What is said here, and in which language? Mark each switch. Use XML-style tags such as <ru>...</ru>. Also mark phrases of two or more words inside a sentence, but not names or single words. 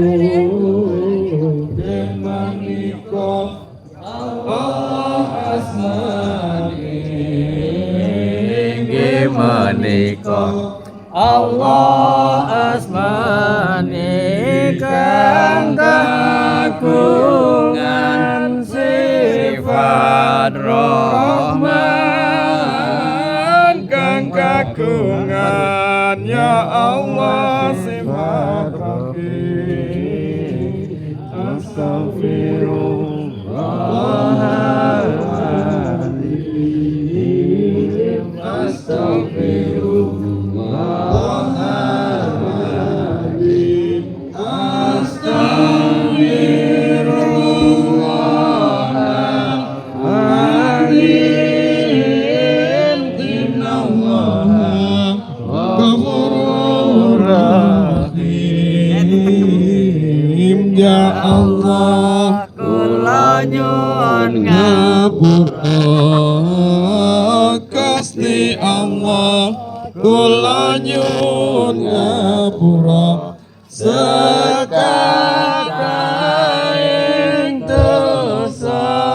<jv>Menika Allah asmane kang kagungan sifat rahman kang kagungan</jv> <ar>يا الله</ar> <jv>sifat</jv> <ar>رحيم أستغفر الله العظيم أستغفر الله العظيم أستغفر الله العظيم إن الله غفور</ar> <jv>rahim</jv> <ar>يا الله</ar> <jv>kula nyuwun ngapura Gusti Allah kula nyuwun ngapura sekadaing dosa</jv>